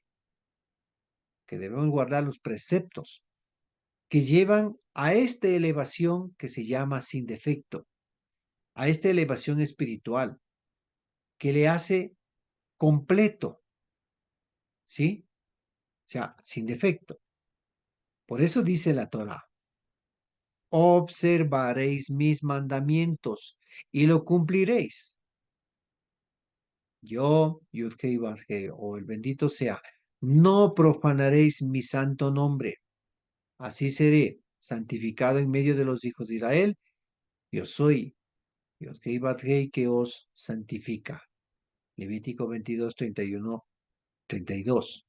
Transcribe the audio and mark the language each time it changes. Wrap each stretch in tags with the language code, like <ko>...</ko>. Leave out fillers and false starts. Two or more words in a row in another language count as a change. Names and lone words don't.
<es>Que debemos guardar los preceptos que llevan a esta elevación que se llama sin defecto, a esta elevación espiritual que le hace completo, ¿sí? O sea, sin defecto. Por eso dice la Torah, observaréis mis mandamientos y lo cumpliréis. Yo, Yudhei Badhei, o el bendito sea, no profanaréis mi santo nombre. Así seré santificado en medio de los hijos de Israel. Yo soy Yudhei Badhei que os santifica. Levítico 22, 31, 32.</es>